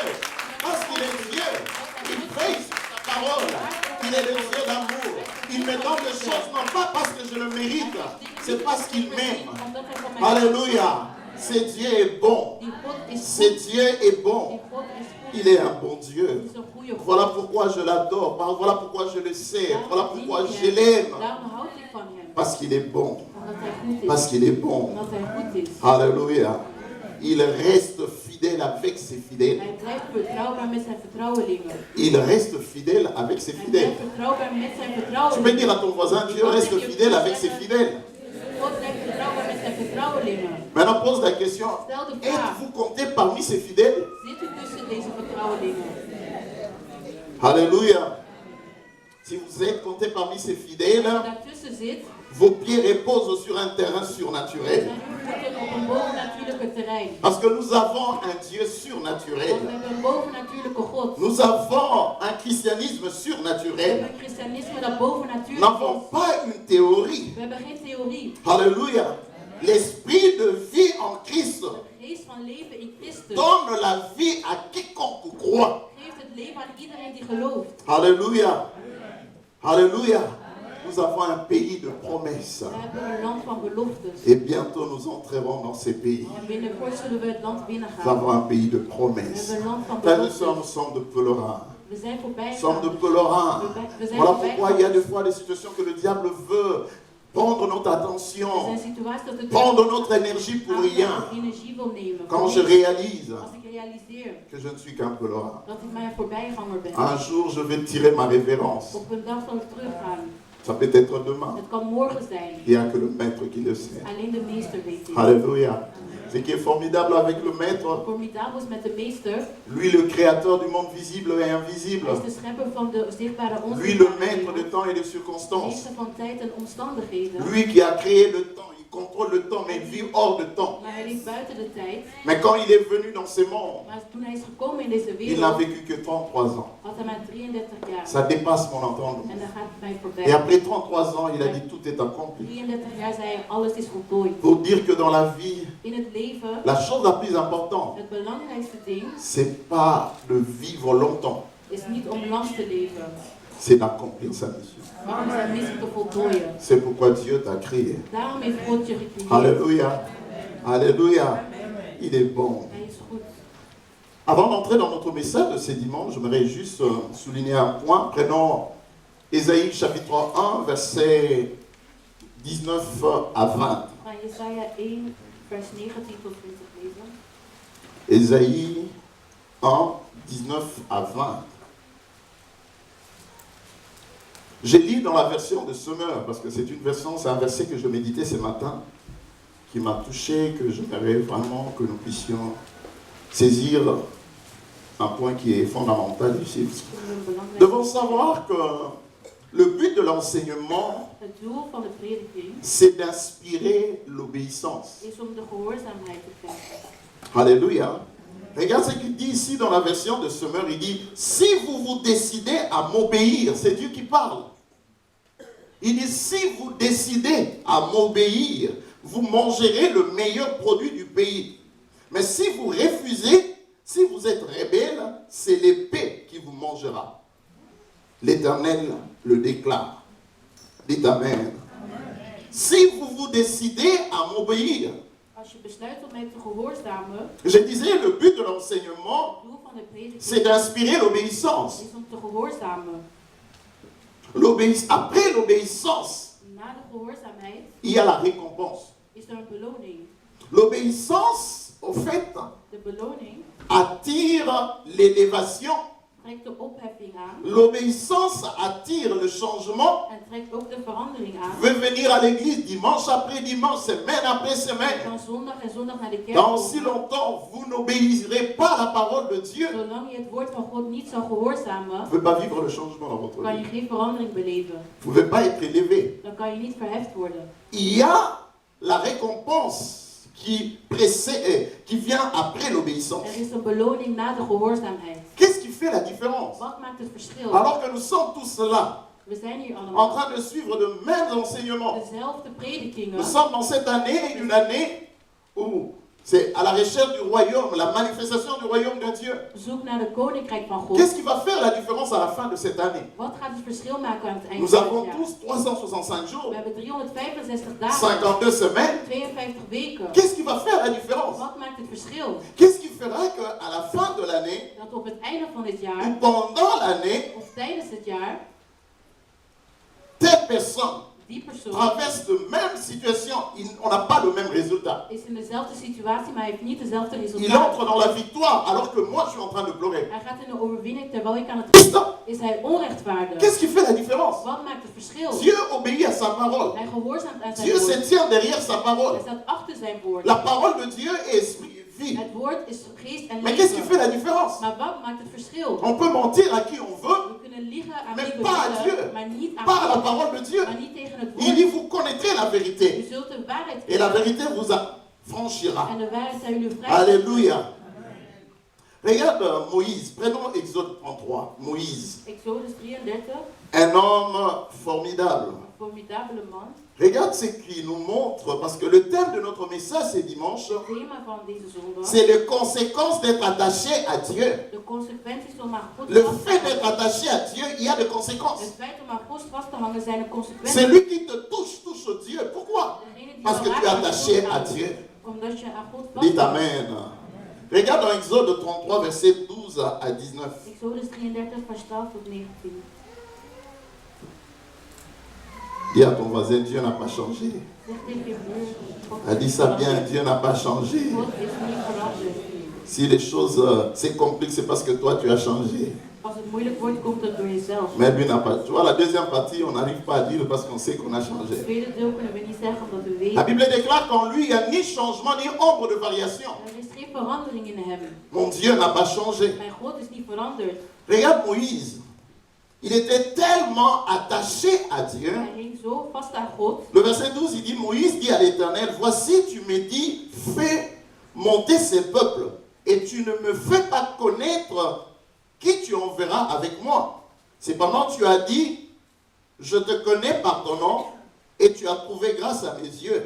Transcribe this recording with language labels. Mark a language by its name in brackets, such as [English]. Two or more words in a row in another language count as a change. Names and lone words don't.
[French] Parce qu'il est Dieu. Il prie sur sa parole. Il est le Dieu d'amour. Il me donne des choses non pas parce que je le mérite, c'est parce qu'il m'aime. Alléluia. Ce Dieu est bon. [Dutch] Die God is [French] Ce [Dutch] goed. [French] Dieu est bon. [Dutch] Die God is goed. [French] Il est un bon Dieu. [Dutch] Het is een goede God. [French] Voilà pourquoi je l'adore. Voilà pourquoi je le sais. [Dutch] Daarom [French] Voilà [Dutch] dien [French] pourquoi [Dutch] ik [French] je [Dutch] hem. [French] l'aime. [Dutch] Daarom houd ik van hem. [French] Parce qu'il est bon. [Dutch] Omdat hij goed is. [French] Parce qu'il est bon. [Dutch] Omdat hij goed is. [French] Alléluia. Il reste fidèle avec ses fidèles. [Dutch] Hij blijft vertrouwbaar met zijn vertrouwelingen. [French] Il reste fidèle avec ses [Dutch] Hij [French] fidèles. [Dutch] blijft vertrouwbaar met zijn [French] Tu peux [Dutch] vertrouwelingen. [French] dire à ton voisin, Dieu reste fidèle avec ses fidèles. [Dutch] God blijft vertrouwbaar met zijn vertrouwelingen. [French] Maintenant, pose la question, [Dutch] Stel de vraag. [French] êtes-vous compté parmi ces fidèles? [Dutch] Zit u tussen deze vertrouwelingen? [French] Alléluia. Si vous êtes compté parmi ces fidèles, [Dutch] Als u daartussen zit, [French] vos pieds reposent sur un terrain surnaturel. [Dutch] zijn uw voeten op een bovennatuurlijke terrein. [French] Parce que nous avons un Dieu [Dutch] Want [French] surnaturel. [Dutch] we hebben een bovennatuurlijke God. [French] Nous avons un christianisme [Dutch] We [French] surnaturel. [Dutch] hebben een christianisme dat bovennatuurlijk [French] Nous n'avons [Dutch] is. [French] pas une théorie. [Dutch] We hebben geen theorie. [French] Alléluia. L'esprit de vie en Christ [Dutch] De geest van leven in Christus [French] donne la vie à quiconque croit. [Dutch] geeft het leven aan iedereen die gelooft. [French] Alléluia. Alléluia. Nous avons un pays de promesses. [Dutch] We hebben een land van beloftes. [French] Et bientôt nous entrerons dans ces pays. [Dutch] En binnenkort zullen we het land [French] Nous [Dutch] binnengaan. [French] avons un pays de [Dutch] We [French] promesses. [Dutch] hebben een land van [French] Frères et sœurs, nous [Dutch] beloftes. [French] sommes de pèlerins. [Dutch] We zijn voorbij [French] Nous sommes de [Dutch] gegaan. [French] pèlerins. [Dutch] We zijn [French] Voilà [Dutch] voorbij [French] pourquoi il y a des [Dutch] gegaan. [French] fois des situations que le diable veut prendre notre [Dutch] Er [French] attention, [Dutch] zijn situaties dat het [French] prendre notre énergie pour rien. [Dutch] energie wil nemen. [French] Quand je réalise [Dutch] Als ik realiseer [French] que je ne suis qu'un pèlerin, [Dutch] dat ik maar een voorbijganger ben. [French] un jour je vais tirer ma révérence. [Dutch] Op een dag zal ik teruggaan. [French] Ça peut être demain. [Dutch] Het kan morgen zijn. [French] Il n'y a que le maître qui le sait. [Dutch] Alleen de meester weet dit. [French] Alléluia. Ce qui est formidable avec le maître, [Dutch] Formidabel is met de meester. [French] lui le créateur du monde visible et invisible, [Dutch] Hij is de schepper van de zichtbare [French] lui le [Dutch] onzichtbare [French] maître de [Dutch] wereld. [French] temps et de [Dutch] De [French] circonstances, [Dutch] meester van tijd en omstandigheden. [French] lui qui a créé le temps, il contrôle le temps mais il vit hors de temps. [Dutch] Maar hij leeft buiten de tijd. [French] Mais quand il est venu dans ce monde, [Dutch] Maar toen hij is gekomen in deze [French] il n'a [Dutch] wereld, [French] vécu que 33 ans. [Dutch] had hij maar 33 jaar. [French] Ça dépasse mon entendement. [Dutch] En dan gaat het mij [French] Et [Dutch] voorbij. [French] après 33 ans, il a dit tout est accompli. [Dutch] 33 jaar zei hij, alles is voltooid. [French] Pour dire que dans la vie, [Dutch] In het leven, [French] la chose la plus importante, [Dutch] het belangrijkste ding [French] c'est pas de vivre longtemps, [Dutch] is niet om lang te leven, [French] c'est d'accomplir sa mission. [Dutch] maar om zijn missie te voltooien. [French] C'est pourquoi Dieu t'a créé. [Dutch] Daarom heeft God je gecreëerd. [French] Alléluia. Alléluia. Il est bon. [Dutch] Hij is goed. [French] Avant d'entrer dans notre message de ce dimanche, j'aimerais juste souligner un point. Prenons Ésaïe chapitre 1, versets 19 à 20. [Dutch] Van Jesaja 1, vers 19 tot 20 lezen. [French] Ésaïe 1, 19 à 20. J'ai lu dans la version de Semeur, parce que c'est une version, c'est un verset que je méditais ce matin, qui m'a touché, que j'aimerais vraiment que nous puissions saisir un point qui est fondamental ici. Nous devons savoir que le but de l'enseignement, [Dutch] Het doel van de prediking [French] c'est d'inspirer l'obéissance. [Dutch] is om de gehoorzaamheid te krijgen. [French] Alléluia. Regarde ce qu'il dit ici dans la version de Semeur. Il dit, si vous vous décidez à m'obéir, c'est Dieu qui parle. Il dit, si vous décidez à m'obéir, vous mangerez le meilleur produit du pays. Mais si vous refusez, si vous êtes rebelle, c'est l'épée qui vous mangera. L'Éternel le déclare. Dites Amen. Si vous vous décidez à m'obéir, [Dutch] Als je besluit om mij te gehoorzamen, [French] je disais, le but de l'enseignement, [Dutch] het doel van de [French] c'est [Dutch] prediking [French] d'inspirer l'obéissance. [Dutch] is om te gehoorzamen. [French] Après l'obéissance, [Dutch] Na de gehoorzaamheid [French] il y a la récompense. [Dutch] is er een beloning. [French] L'obéissance, au fait, [Dutch] De beloning [French] attire l'élévation. [Dutch] trekt de opheffing aan [French] L'obéissance attire le changement. [Dutch] en trekt ook de verandering aan. [French] Veut venir à l'église dimanche après dimanche, semaine après semaine. [Dutch] Van zondag en zondag naar de kerk [French] Dans [Dutch] komen. [French] si longtemps, vous n'obéirez pas à la parole de Dieu. [Dutch] Zolang je het woord van God niet zal gehoorzamen, [French] Vous ne pouvez pas vivre le changement dans votre [Dutch] kan je [French] vie. [Dutch] geen verandering beleven. [French] Vous ne pouvez pas être élevé. [Dutch] Dan kan je niet verheft worden. [French] Il y a la récompense qui précède, qui vient après l'obéissance. [Dutch] Er is een beloning na de gehoorzaamheid. [French] Qu'est-ce qui fait la différence? [Dutch] Wat maakt het verschil? [French] Alors que nous sommes tous là, [Dutch] We zijn hier [French] en [Dutch] allemaal. [French] train de suivre de mêmes enseignements. [Dutch] Dezelfde predikingen. [French] Nous sommes dans cette année, une année où c'est à la recherche du royaume, la manifestation du royaume de Dieu. [Dutch] Zoek naar de koninkrijk van God. [French] Qu'est-ce qui va faire la différence à la fin de cette année? [Dutch] Wat gaat het verschil maken aan het einde [French] Nous [Dutch] van het [French] avons [Dutch] jaar? [French] tous 365 [Dutch] We [French] jours, [Dutch] hebben 365 dagen, [French] 52 semaines. [Dutch] 52 weken. [French] Qu'est-ce qui va faire la différence? [Dutch] Wat maakt het verschil? [French] Qu'est-ce qui fera qu'à la fin de l'année, [Dutch] Dat op het einde van dit [French] ou [Dutch] jaar, [French] pendant l'année, [Dutch] of tijdens het jaar, [French] telle personne [Dutch] die persoon [French] traverse de même situation, on n'a pas le même résultat. [Dutch] is in dezelfde situatie, maar hij heeft niet dezelfde [French] Il [Dutch] resultaat. [French] entre dans la victoire alors que moi je suis en train de pleurer. [Dutch] Hij gaat in de overwinning terwijl ik aan het [French] Stop. [Dutch] is hij onrechtvaardig. [French] Qu'est-ce qui fait la différence? [Dutch] Wat maakt het verschil? [French] Dieu obéit à sa parole. [Dutch] Hij gehoorzaamt aan zijn [French] Dieu se [Dutch] woord. [French] tient derrière sa [Dutch] Hij [French] parole. [Dutch] staat achter zijn woord. [French] La parole de Dieu est esprit, vie. [Dutch] Het woord is geest en [French] Mais qu'est-ce qui fait [Dutch] leven. [French] la différence? [Dutch] Maar wat maakt het verschil? [French] On peut mentir à qui on veut, [Dutch] We kunnen liegen aan [French] Mais [Dutch] wie we [French] pas à Dieu. [Dutch] willen, maar niet aan [French] pas à la [Dutch] God. [French] parole de Dieu. [Dutch] Maar niet tegen het [French] Il [Dutch] woord. [French] dit, vous connaîtrez la [Dutch] U [French] vérité. [Dutch] zult de waarheid [French] Et la [Dutch] kennen. [French] vérité vous affranchira. [Dutch] En de waarheid zal jullie vrij. [French] Alléluia. Regarde Moïse. Prenons Exode 33. Moïse. [Dutch] Exodus 33, [French] Un homme formidable. [Dutch] een formidabele man. [French] Regarde ce qu'il nous montre, parce que le thème de notre message ce dimanche, [Dutch] Het thema van deze zondag. [French] c'est les conséquences d'être attaché à Dieu. [Dutch] De consequenties om aan God [French] Le [Dutch] vast te [French] fait d'être [Dutch] hangen. [French] attaché à Dieu, il y a des conséquences. [Dutch] Het feit om aan God vast te hangen zijn de consequenties. [French] Celui qui te touche, touche Dieu. Pourquoi? [Dutch] Degene die [French] Parce que [Dutch] jou [French] tu es [Dutch] raakt, [French] attaché [Dutch] God [French] à [Dutch] aan. [French] Dieu. [Dutch] Omdat je aan God [French] Dites [Dutch] vast [French] Amen. Regarde dans Exode 33, verset 12 à 19. [Dutch] Exodus 33, vers 12 tot 19. [French] Dis à ton voisin, Dieu n'a pas changé. [Dutch] Zeg tegen je broer, God [French] Elle dit ça bien, Dieu n'a pas changé. [Dutch] God is niet veranderd. [French] Si les choses c'est compliqué, c'est parce que toi tu as changé. [Dutch] Als het moeilijk wordt, komt het door jezelf. [French] Mais lui n'a pas. Tu vois, la deuxième partie, on n'arrive pas à dire parce qu'on sait qu'on a [Dutch] Het [French] changé. [Dutch] tweede deel kunnen we niet zeggen omdat we [French] La [Dutch] weten. [French] Bible déclare qu'en lui, il n'y a ni changement ni ombre de variation. [Dutch] Er is geen verandering in hem. [French] Mon Dieu n'a pas changé. [Dutch] Mijn God is niet veranderd. [French] Regarde Moïse. Il était tellement attaché à Dieu. [Dutch] Hij hing zo vast aan God. [French] Le verset 12, il dit, Moïse dit à l'Éternel, voici, tu me dis, fais monter ces peuples, et tu ne me fais pas connaître qui tu enverras avec moi. Cependant, tu as dit, je te connais par ton nom, et tu as trouvé grâce à mes yeux.